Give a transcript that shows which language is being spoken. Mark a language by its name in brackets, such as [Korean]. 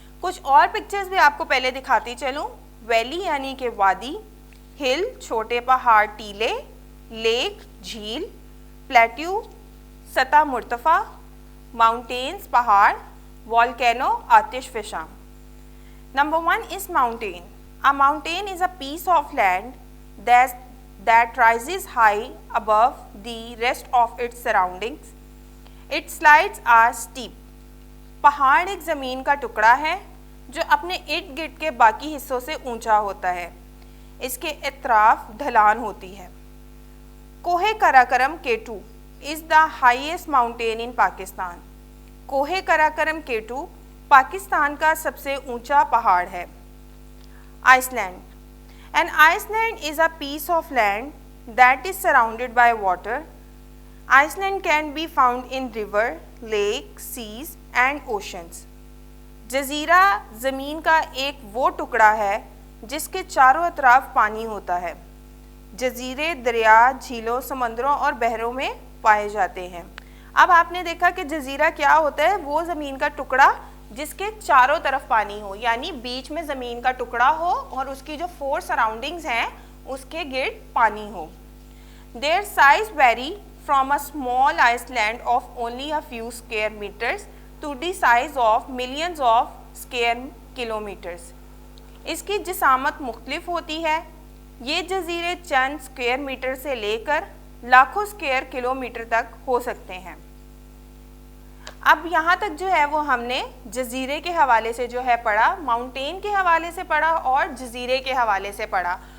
[Urdu] کچھ اور پکچرز بھی آپ کو پہلے دکھاتی چلوں. ویلی یعنی کہ وادی، ہل چھوٹے پہاڑ ٹیلے، لیک جھیل، پلیٹیو سطح مرتفع، ماؤنٹینز پہاڑ، والکینو آتش فشاں. [English] Number 1 is mountain. A mountain is a piece of land that rises high above the rest of its surroundings. Its sides are steep. [Urdu] پہاڑ ایک زمین کا ٹکڑا ہے جو اپنے ارد گرد کے باقی حصوں سے اونچا ہوتا ہے. اس کے اطراف ڈھلان ہوتی ہے. [English] کوہ Karakoram K2 is the highest mountain in Pakistan. [Urdu] کوہ قراقرم K2 پاکستان کا سب سے اونچا پہاڑ ہے. [English] Island. An Iceland is a piece of land that is surrounded by water. Iceland can be found in river, lake, seas and oceans. [Urdu] جزیرہ زمین کا ایک وہ ٹکڑا ہے جس کے چاروں اطراف پانی ہوتا ہے. جزیرے دریا، جھیلوں، سمندروں اور بحروں میں پائے جاتے ہیں. اب آپ نے دیکھا کہ جزیرہ کیا ہوتا ہے، وہ زمین کا ٹکڑا جس کے چاروں طرف پانی ہو، یعنی بیچ میں زمین کا ٹکڑا ہو اور اس کی جو 4 سراؤنڈنگز ہیں اس کے گرد پانی ہو. [English] Their size vary from a small island of only a few square meters to the size of millions of square kilometers. [Urdu] اس کی جسامت مختلف ہوتی ہے. یہ جزیرے چند اسکوائر میٹر سے لے کر لاکھوں اسکوائر کلومیٹر تک ہو سکتے ہیں. اب یہاں تک جو ہے وہ ہم نے جزیرے کے حوالے سے جو ہے پڑھا، ماؤنٹین کے حوالے سے پڑھا اور جزیرے کے حوالے سے پڑھا.